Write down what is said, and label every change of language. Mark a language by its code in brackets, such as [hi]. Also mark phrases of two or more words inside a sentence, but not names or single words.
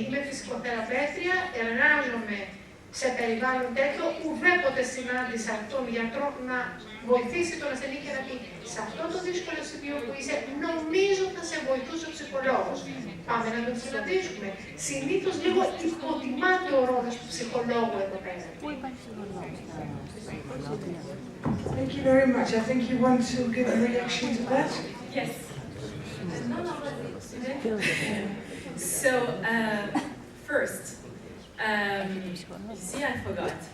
[el] Είμαι ψυχοθεραπεύτρια, εργάζομαι σε περιβάλλον τέτοιο, ουδέποτε συνάντησα τον γιατρό να βοηθήσει τον ασθενή και να πει σε αυτό το δύσκολο σημείο που είσαι, νομίζω θα σε βοηθούσε ο ψυχολόγος. Πάμε να τον συναντήσουμε. Συνήθως λίγο υποτιμάται ο ρόλος του ψυχολόγου εδώ πέρα. [en] Thank you very much. I think you want to give a reaction to that? Yes. So, first, see, I forgot.